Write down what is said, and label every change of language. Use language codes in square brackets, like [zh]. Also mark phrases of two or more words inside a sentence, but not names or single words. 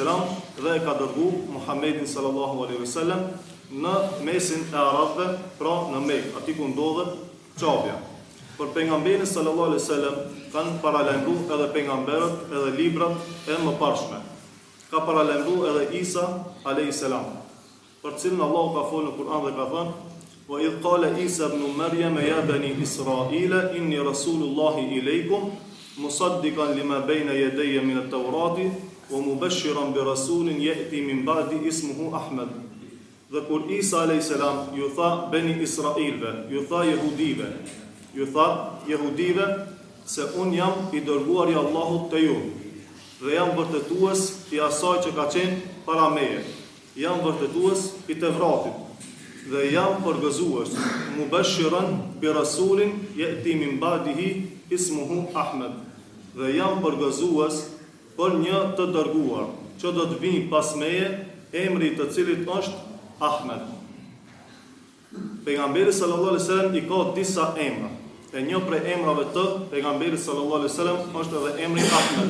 [sq] dhe e ka dërgu Muhammedin [ar] صلى الله عليه وسلم [sq] në mesin e Arabëve, pra në Mekë, aty ku ndodhet çapja. Për pejgamberin [ar] صلى الله عليه وسلم [sq] kanë paralajmëruar edhe pejgamberët edhe librat e mëparshme. Ka paralajmëruar edhe Isa a.s. për cilën Allahu ka folur në Kur'an dhe ka thënë: [ar] "وإذ قال عيسى ابن مريم يا بني إسرائيل إني رسول الله إليكم مصدقا لما بين يدي من التوراة ومبشرا برسول يأتي من بعدي اسمه أحمد." [sq] Dhe kur Isa a.s. ju tha bani Israilve, ju tha jehudive se unë jam i dërguar i Allahut të ju dhe jam vërtetues i asaj që ka qenë para meje, jam vërtetues i Tevratit dhe jam përgëzues [ar] مبشرا برسول يأتي من بعده اسمه أحمد, [sq] dhe jam përgëzues për një të dërguar që do të vijë pas meje, emri të cilit është Ahmed. Pejgamberi [ar] صلى الله عليه وسلم [sq] i ka disa emra. E një prej emrave të pejgamberit [ar] صلى الله عليه وسلم [sq] është edhe emri Ahmed.